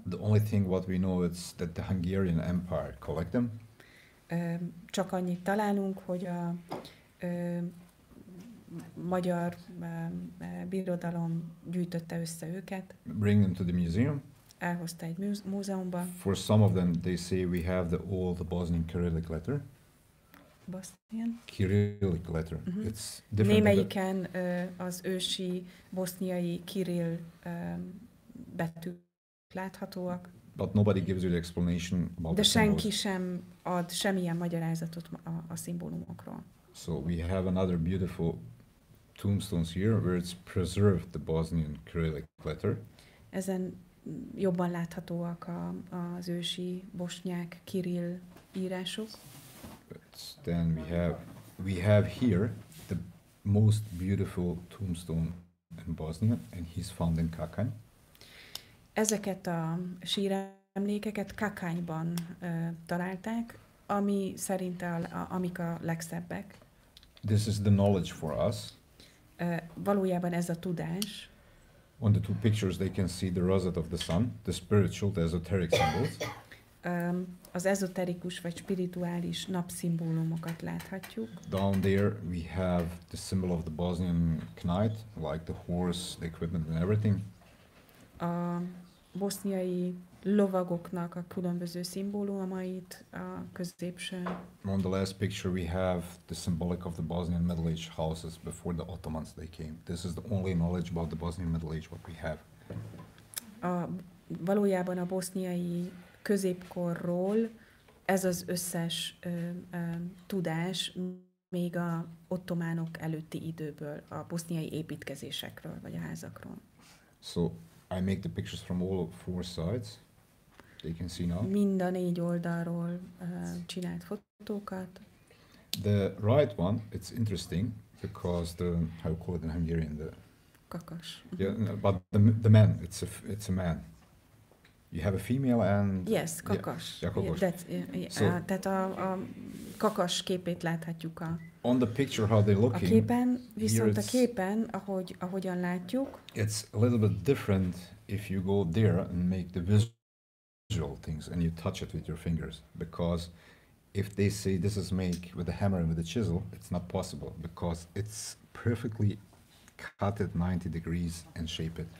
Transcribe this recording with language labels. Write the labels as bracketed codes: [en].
[en] the only thing what we know is that the Hungarian Empire collect them. [hu] Csak annyit találunk, hogy a magyar birodalom gyűjtötte össze őket. [en] Bring them to the museum. [hu] Elhozta egy múzeumba. [en] For some of them, they say we have the old Bosnian Cyrillic letter. Bosnian? Cyrillic letter. It's different. [hu] Némelyiken az ősi boszniai Kirill betűk láthatóak. [en] But nobody gives you the explanation about [hu] de [en] the [hu] senki sem ad semmilyen magyarázatot a szimbólumokról. [en] So we have another beautiful tombstones here where it's preserved the Bosnian Cyrillic letter. [hu] Ezen jobban láthatóak az ősi bosnyák Kirill írások. [en] But then we have here the most beautiful tombstone in Bosnia, and he's found in Kakany. [hu] Ezeket a síremlékeket Kakányban találták, ami szerint amik a legszebbek. [en] This is the knowledge for us. [hu] Valójában ez a tudás. [en] On the two pictures they can see the rosette of the sun, the spiritual, the esoteric symbols. [hu] az ezoterikus vagy spirituális napszimbólumokat láthatjuk. [en] Down there we have the symbol of the Bosnian knight, like the horse, the equipment and everything. [hu] A boszniai lovagoknak a különböző szimbólumait a középsőn. [en] On the last picture we have the symbolic of the Bosnian Middle Age houses before the Ottomans they came. This is the only knowledge about the Bosnian Middle Age what we have. [hu] Valójában a boszniai középkorról ez az összes tudás még a ottománok előtti időből, a boszniai építkezésekről vagy a házakról. [en] So I make the pictures from all four sides. They can see now. [hu] Mind a 4 oldalról csinált fotókat. [en] The right one, it's interesting because the, how you call it in Hungarian, the [hu] Kakas. [en] yeah, no, but the man, it's a man. You have a female and Yes, kakas. Yeah, kakas. [hu] Tehát a kakas képét láthatjuk [en] on the picture how they're [hu] a [en] looking. [hu] képen, viszont a képen, ahogyan látjuk, [en] It's a little bit different if you go there and make the visual things and you touch it with your fingers, because if they say this is made with a hammer and with a chisel, it's not possible because it's perfectly cut at 90 degrees and shape it.